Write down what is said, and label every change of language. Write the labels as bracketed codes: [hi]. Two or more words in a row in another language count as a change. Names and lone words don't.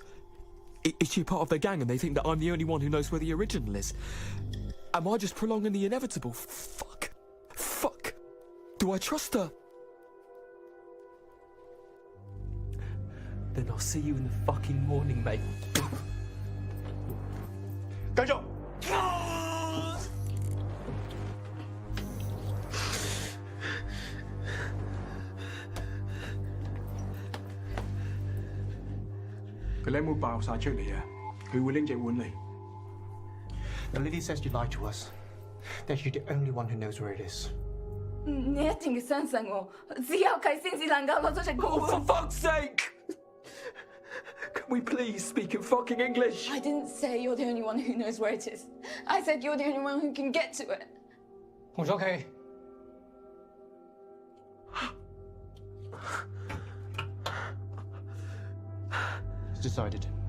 [en] Is she a part of their gang and they think that I'm the only one who knows where the original is? Am I just prolonging the inevitable? Fuck. Fuck. Do I trust her? Then I'll see you in the fucking morning, mate. [yue] 繼續。佢哋有冇爆晒出嚟啊？佢會拎隻碗嚟。 [en] The lady says you lied to us. That you're the only one who knows where it is. [yue] 你一定要相信我，只有佢先至能夠攞出隻寶。 [en] Oh, for fuck's sake! Can we please speak in fucking English? I didn't say you're the only one who knows where it is. I said you're the only one who can get to it. 洪楚琪， It's decided.